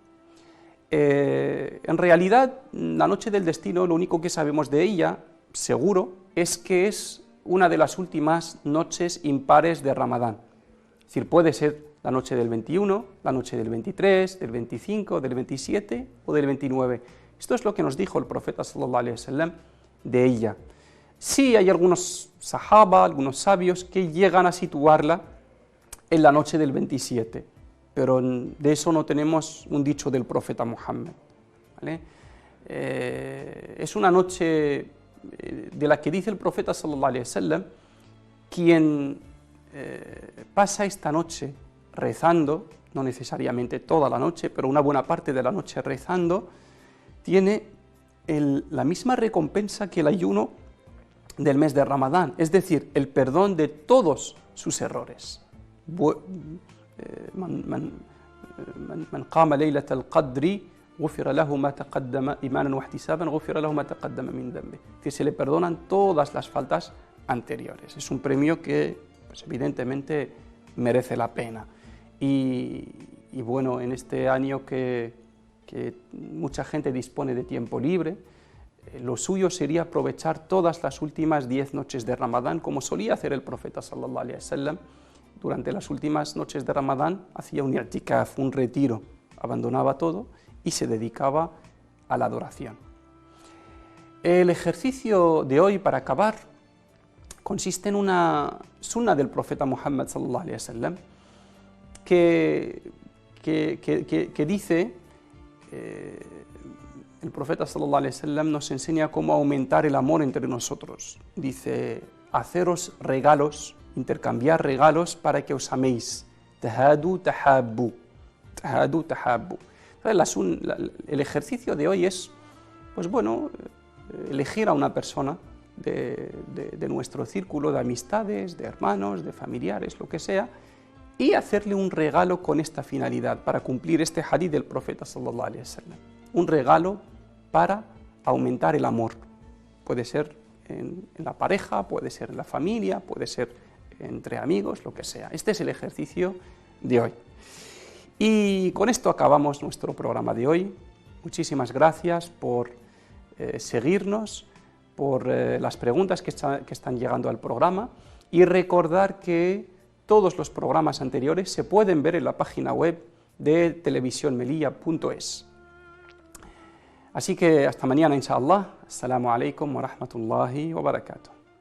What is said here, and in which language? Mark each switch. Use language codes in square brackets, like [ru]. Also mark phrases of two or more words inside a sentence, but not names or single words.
[es] En realidad, la noche del destino, lo único que sabemos de ella, seguro, es que es una de las últimas noches impares de Ramadán. Es decir, puede ser la noche del 21, la noche del 23, del 25, del 27 o del 29. Esto es lo que nos dijo el profeta [ar] صلى الله عليه وسلم [es] de ella. Sí hay algunos sahaba, algunos sabios que llegan a situarla en la noche del 27, pero de eso no tenemos un dicho del profeta Muhammad. ¿Vale? Es una noche de la que dice el profeta [ar] صلى الله عليه وسلم [es] quien pasa esta noche rezando, no necesariamente toda la noche, pero una buena parte de la noche rezando, tiene la misma recompensa que el ayuno del mes de Ramadán, es decir, el perdón de todos sus errores. [ar] من قام ليلة القدر غفر له ما تقدم إيمانا واحتسابا غفر له ما تقدم من ذنب, [es] que se le perdonan todas las faltas anteriores. Es un premio que, pues, evidentemente merece la pena. Y bueno, en este año que mucha gente dispone de tiempo libre, lo suyo sería aprovechar todas las últimas 10 noches de Ramadán, como solía hacer el profeta [ar] صلى الله عليه وسلم. [es] Durante las últimas noches de Ramadán hacía un i'tikaf, un retiro, abandonaba todo y se dedicaba a la adoración. El ejercicio de hoy, para acabar, consiste en una sunna del profeta Muhammad [ar] صلى الله عليه وسلم [es] que dice, el profeta [ar] صلى الله عليه وسلم [es] nos enseña cómo aumentar el amor entre nosotros. Dice: haceros regalos, intercambiar regalos para que os améis. [ar] تهادوا تحابوا. تهادوا تحابوا. [es] El ejercicio de hoy es, pues bueno, elegir a una persona de nuestro círculo de amistades, de hermanos, de familiares, lo que sea, y hacerle un regalo con esta finalidad, para cumplir este hadith del profeta [ar] صلى الله عليه وسلم. [es] Un regalo para aumentar el amor. Puede ser en la pareja, puede ser en la familia, puede ser entre amigos, lo que sea. Este es el ejercicio de hoy. Y con esto acabamos nuestro programa de hoy. Muchísimas gracias por seguirnos, por las preguntas que están llegando al programa, y recordar que todos los programas anteriores se pueden ver en la página web de televisionmelilla.es. Así que hasta mañana, inshallah. [ar] السلام عليكم ورحمة الله وبركاته.